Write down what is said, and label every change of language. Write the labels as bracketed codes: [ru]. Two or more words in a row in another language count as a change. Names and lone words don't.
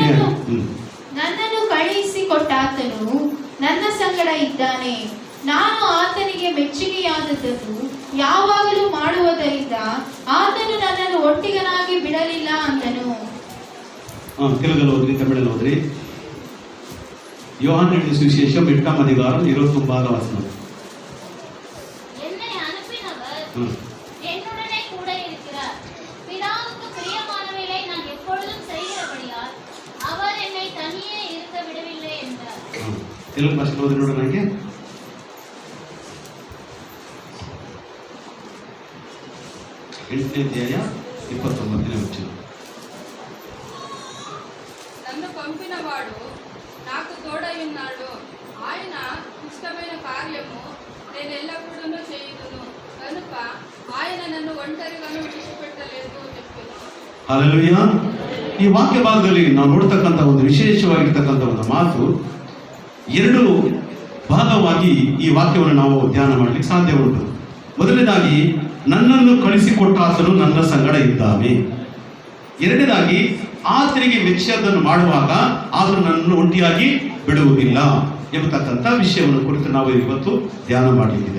[kn] ನನ್ನನ್ನು ಕಳುಹಿಸಿಕೊಟ್ಟಾತನು ನನ್ನ ಸಂಗಡ ಇದ್ದಾನೆ. ನಾನು ಆತನಿಗೆ ಮೆಚ್ಚುಗೆಯಾದದ್ದನ್ನು ಯಾವಾಗಲೂ ಮಾಡುವುದರಿಂದ ಆತನು ನನ್ನನ್ನು ಒಟ್ಟಿಗನಾಗಿ ಬಿಡಲಿಲ್ಲ ಅಂದನು. ತೆಲುಗಲ್ಲಿ ಹೋದ್ರಿ, ತಮಿಳಲ್ಲಿ ಹೋದ್ರಿ. [ta] யோவான் எழுதிய சுவிசேஷம் 8ஆம் அதிகாரம் 29வது வசனம். என்னை அனுப்பினவர் என்னுடனே கூட இருக்கிறார். பிதாவுக்கு பிரியமானவைகளை நான் எப்பொழுதும் செய்கிறபடியால் அவர் என்னை தனியே இருக்க விடவில்லை என்றார். [te] తెలుగు భాషలో ఓదినోడు [kn] ನನಗೆ 8ನೇ ಅಧ್ಯಾಯ 29ನೇ ವಚನ. [te] నన్ను పంపినవాడు నాకు తోడయున్నాడు. ఆయన ఇష్టమైన కార్యము నేను ఎల్లప్పుడూ చేయుదును కనుక ఆయన నన్ను ఒంటరిగాను విడిచిపెట్టలేదు చెప్పాను. [kn] ಹಲ್ಲೆಲೂಯಾ. ಈ ವಾಕ್ಯ ಭಾಗದಲ್ಲಿ ನಾವು ನೋಡ್ತಕ್ಕಂಥ ಒಂದು ವಿಶೇಷವಾಗಿರ್ತಕ್ಕಂಥ ಒಂದು ಮಾತು, ಎರಡು ಭಾಗವಾಗಿ ಈ ವಾಕ್ಯವನ್ನು ನಾವು ಧ್ಯಾನ ಮಾಡಲಿಕ್ಕೆ ಸಾಧ್ಯ ಉಂಟು. ಮೊದಲನೇದಾಗಿ ನನ್ನನ್ನು ಕಳಿಸಿಕೊಟ್ಟ ಆತನು ನನ್ನ ಸಂಗಡ ಇದ್ದಾನೆ. ಎರಡನೇದಾಗಿ ಆತನಿಗೆ ಮೆಚ್ಚಿದ್ದನ್ನು ಮಾಡುವಾಗ ಆತನು ನನ್ನನ್ನು ಒಂಟಿಯಾಗಿ ಬಿಡುವುದಿಲ್ಲ ಎಂಬತಕ್ಕಂಥ ವಿಷಯವನ್ನು ಕುರಿತು ನಾವು ಇವತ್ತು ಧ್ಯಾನ ಮಾಡಲಿಕ್ಕಿದೆ.